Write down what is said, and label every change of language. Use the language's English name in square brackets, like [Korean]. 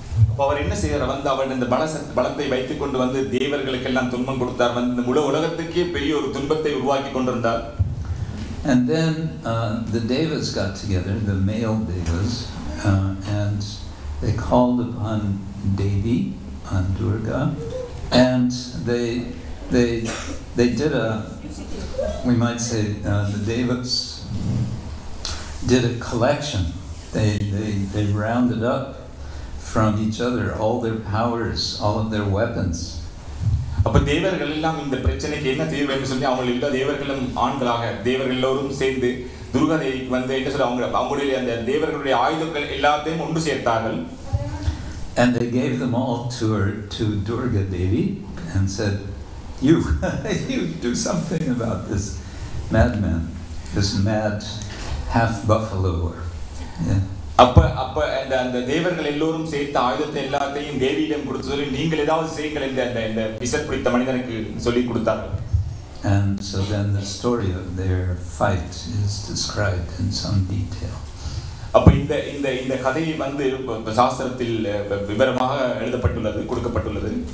[Tamil] அப்ப அவர் என்ன செய்யறார் வந்து அவர் இந்த பலத்தை வைத்துக் கொண்டு வந்து தேவர்களுக்கு எல்லாம் துன்பம் கொடுத்தார் வந்து இந்த முழு உலகத்துக்கே பெரிய ஒரு துன்பத்தை உருவாக்கி கொண்டிருந்தார். [English] And then the devas got together, the male devas, and they called upon Devi, on Durga, and they did we might say the devas did a collection. They rounded up from each other all their powers, all of their weapons. [Tamil] அப்ப தேவர்கள் எல்லாம் இந்த பிரச்சனைக்கு என்ன தீர்வு என்று சொல்லி அவங்க எல்லா தேவர்களும் ஆண்களாக தேவர்கள் எல்லோரும் சேர்ந்து துர்கா தேவிக்கு வந்து என்ன சொல்ல அவங்களுடைய அந்த தேவர்களுடைய ஆயுதங்கள் எல்லாத்தையும் ஒன்று சேர்த்தார்கள். [English] And they gave them all to Durga Devi and said, you do something about this madman, this mad half buffalo. Yeah. [Tamil] அப்ப அந்த தேவர்கள் எல்லோரும் சேர்த்த ஆயுதத்தை எல்லாத்தையும் தேவியிடம் கொடுத்து சொல்லி நீங்கள் ஏதாவது செய்யுங்கள் இந்த விசர் பிடித்த மனிதனுக்கு சொல்லி கொடுத்தார்கள். [English] And so then the story of their fight is described in some detail. [Tamil] அப்ப இந்த கதை வந்து சாஸ்திரத்தில் விவரமாக எழுதப்பட்டுள்ளது, கொடுக்கப்பட்டுள்ளது.